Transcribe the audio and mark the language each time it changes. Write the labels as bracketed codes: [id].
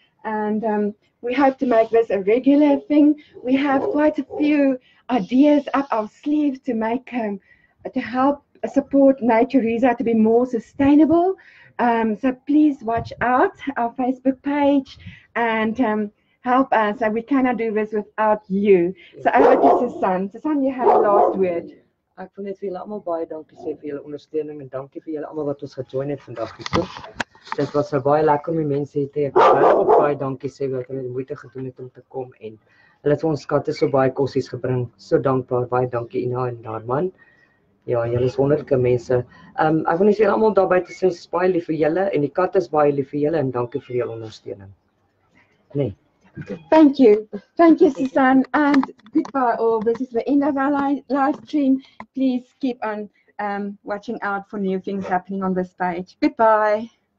[en] And we hope to make this a regular thing. We have quite a few ideas up our sleeves to make, to help support Natureza to be more sustainable. So please watch out our Facebook page and help us. We cannot do this without you. So over to Susan. Susan, you have a last word. [af] Ek wil net vir julle almal baie dankie sê vir julle ondersteuning en dankie vir julle almal wat ons gejoin het vandag hierso. Dit was baie lekker om die mense hier te hê. Ek wil ook baie dankie sê dat hulle die moeite gedoen het om te kom en hulle het vir ons katte so baie kossies gebring. So dankbaar, baie dankie Ina en haar man. Ja, julle is wonderlike mense. Ek wil net vir julle almal daarby te sê, is baie lief vir julle en die katte is baie lief vir julle en dankie vir julle ondersteuning. Nee. [en] Thank you, Susan, and goodbye all. This is the end of our live stream. Please keep on watching out for new things happening on this page. Goodbye.